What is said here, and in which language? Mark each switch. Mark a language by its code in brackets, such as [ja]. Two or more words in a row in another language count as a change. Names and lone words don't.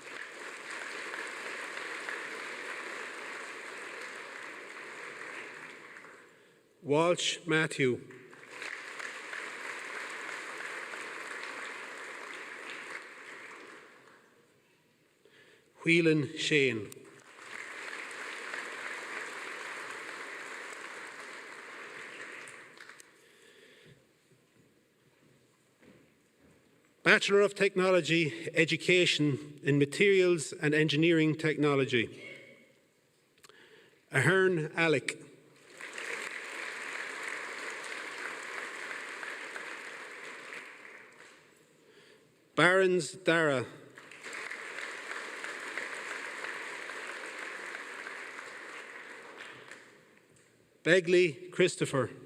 [en] Walsh Matthew. Whelan Shane. Bachelor of Technology, Education in Materials and Engineering Technology. Ahern Alec. Barons Dara. Begley Christopher.